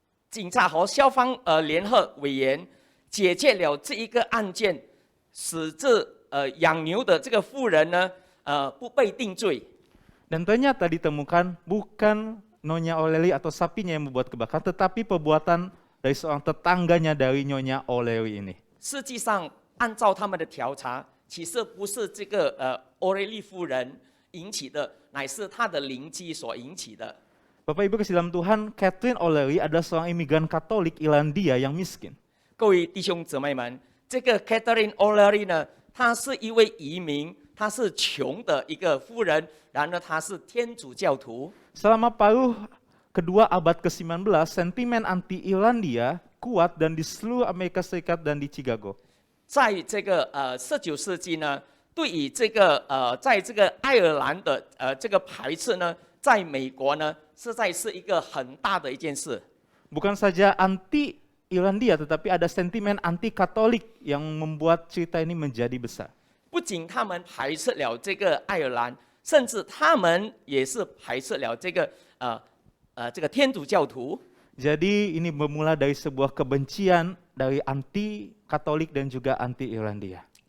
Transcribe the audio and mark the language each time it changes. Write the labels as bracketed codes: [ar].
[zh] 警察和消防联合委员解决了这一个案件，使这养牛的这个妇人呢不被定罪。 [id] Dan ternyata ditemukan bukan Nyonya O'Leary atau sapinya yang membuat kebakaran, tetapi perbuatan dari seorang tetangganya dari Nyonya O'Leary ini. [zh] 实际上，按照他们的调查，其实不是这个O'Leary夫人引起的，乃是他的邻居所引起的。 [id] Bapak Ibu kasih dalam Tuhan, Catherine O'Leary adalah seorang imigran Katolik Irlandia yang miskin. [zh] 各位弟兄姊妹们，这个 Catherine O'Leary 呢，她是一位移民，她是穷的一个妇人，然而她是天主教徒。 [id] Selama paruh kedua abad ke-19, sentimen anti-Irlandia kuat dan di seluruh Amerika Serikat dan di Chicago. [zh] 在这个19世纪呢，对于这个在这个爱尔兰的这个排斥呢，在美国呢，实在是一个很大的一件事。 [id] Bukan saja anti-Irlandia, tetapi ada sentimen anti-Katolik yang membuat cerita ini menjadi besar. [zh] 不仅他们排斥了这个爱尔兰，甚至他们也是排斥了这个这个天主教徒。 [id] Jadi ini bermula dari sebuah kebencian dari anti-Katolik dan juga anti-Irlandia.